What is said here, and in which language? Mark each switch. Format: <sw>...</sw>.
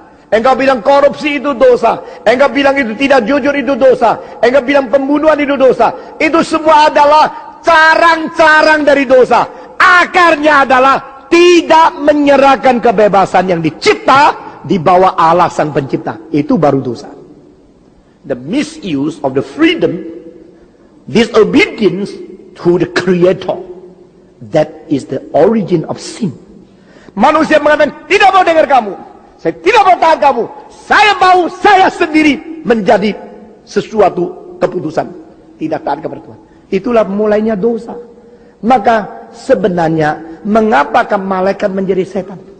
<id>Engkau bilang korupsi itu dosa, engkau bilang itu tidak jujur itu dosa, engkau bilang pembunuhan itu dosa. Itu semua adalah carang-carang dari dosa. Akarnya adalah tidak menyerahkan kebebasan yang dicipta di bawah Allah sang pencipta. Itu baru dosa.</id> <en>The misuse of the freedom, disobedience to the creator, that is the origin of sin.</en> <id>Manusia mengatakan, tidak mau dengar kamu, saya tidak mau tahan kamu, saya mau saya sendiri menjadi sesuatu keputusan, tidak tahan kepada Tuhan. Itulah mulainya dosa. Maka sebenarnya mengapakah malaikat menjadi setan?</id>